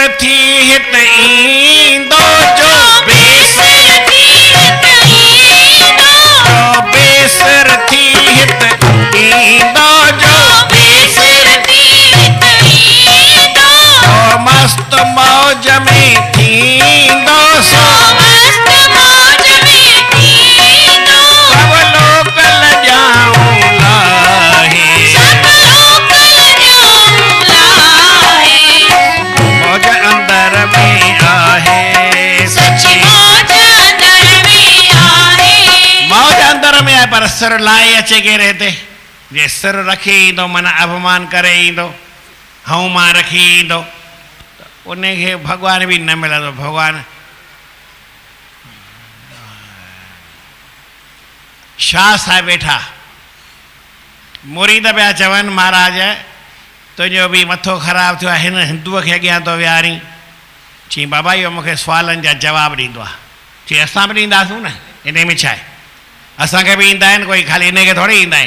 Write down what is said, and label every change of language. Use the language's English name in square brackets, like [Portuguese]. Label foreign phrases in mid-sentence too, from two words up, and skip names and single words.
[Sindhi] थी हित ईंदो, जो बेसर थी हित ईंदो, जो बेसर थी हित ईंदो, जो बेसर थी हित ईंदो, सो मस्त मौज में थींदो, सो मस्त मौज में थींदो, सब लोक लजाऊं लाहे, सब लोक लजाऊं लाहे, मौज अंदर में आहे, सच्ची मौज अंदर में आहे, मौज अंदर में आहे, पर सिर लाए अचे के रहते, जे सिर रखी ईंदो माना अपमान करे ईंदो, हऊं मां रखी ईंदो, उनखे भॻवान बि न मिलंदो। भॻवान शाह साहिब वेठा, मुरीद पिया चवनि, महाराज तुंहिंजो बि मथो ख़राबु थियो आहे, हिन हिंदुअ खे अॻियां थो विहारी, चई बाबा इहो मूंखे सुवालनि जा जवाब ॾींदो आहे, चई असां बि ॾींदासूं न, इन में छा आहे, असांखे बि ईंदा आहिनि, कोई ख़ाली इनखे थोरी ईंदा आहिनि।